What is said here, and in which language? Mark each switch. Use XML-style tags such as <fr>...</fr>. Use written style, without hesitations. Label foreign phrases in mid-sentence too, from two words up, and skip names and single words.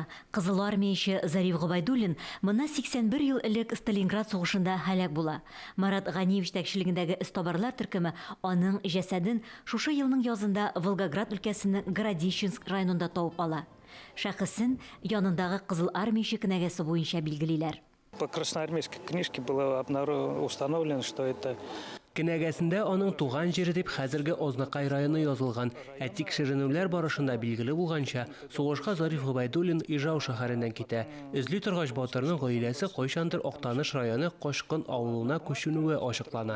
<tt>Кызыл армияче Зариф Гобайдуллин мына 81 ел элек Сталинград сугышында һәлак була. Марат Ганиев җитәкчелегендәге эстабарлар төркеме аның җәсәден шушы елның язында Волгоград өлкәсенең Городищенск районында табып ала. Шәхесен янындагы Кызыл армияче кенәгәсе буенча билгелиләр.</tt> <ru>По красноармейской книжке было установлено, что это...</ru> <tt>Кенәгәсендә аның туган җире дип хәзерге Ознакай районы язылган. Ә тикшеренүләр барышында билгеле булганча, сугышка Зариф Гобайдуллин Ижау шәһәреннән китә. Эзли торгач батырның гаиләсе кайчандыр Актаныш районы Кашкын авылына күченүе ачыклана.</tt>